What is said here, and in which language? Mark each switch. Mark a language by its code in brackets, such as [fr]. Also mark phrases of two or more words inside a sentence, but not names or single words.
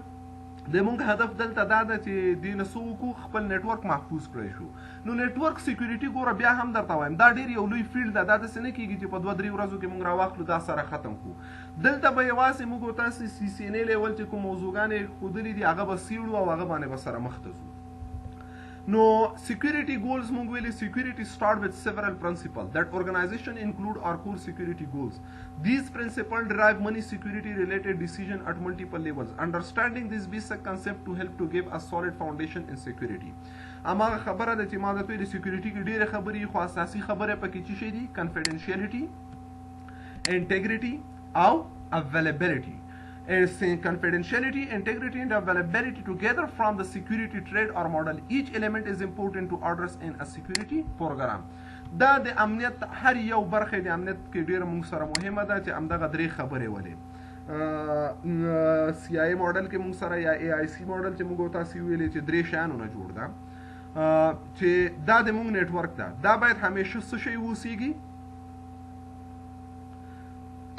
[ps] د مونږ هدف دلته دا ده چې دې نه څه وکړو، خپل نیټورک محفوظ کړی شو. نو [en] network security [ps] ګوره بیا هم درته وایم دا ډېر یو لوی فیلډ ده، دا داسې نه کېږي چې په 2-3 ورځو کې مونږ راواخلو دا سره ختم کړو. دلته به یوازې موږ او تاسې CCNA لیول چې کوم موضوعګانې یې ښودلي دي هغه به څېړو او هغه باندې به سره مخ ته ځو. [en] نو security goals [ps] مونږ ویلي [en] security start with several principles that organization include our core security goals. These principles derive many security related decisions at multiple levels. Understanding this basic concept to help to give a solid foundation in security. [ps] اما خبره ده چې ما د توی د سکیورټي کې ډېرې خبرې خو اساسي خبره پکې څه شی دي؟ [en] confidentiality, integrity او availability. Confidentiality, integrity and availability together from the security trade or model. Each element is important to address in a security program. [ps] دا د امنیت هر یو برخه د امنیت کې ډیره موږ سره مهمه ده چې همدغه درې خبرې ولې CIA ماډل کې موږ سره یا AIC ماډل چې موږ تاسو ویلې چې درې شیانو نه جوړ ده چې دا د موږ نیټورک ده دا باید همیشه څه شی وسیږي؟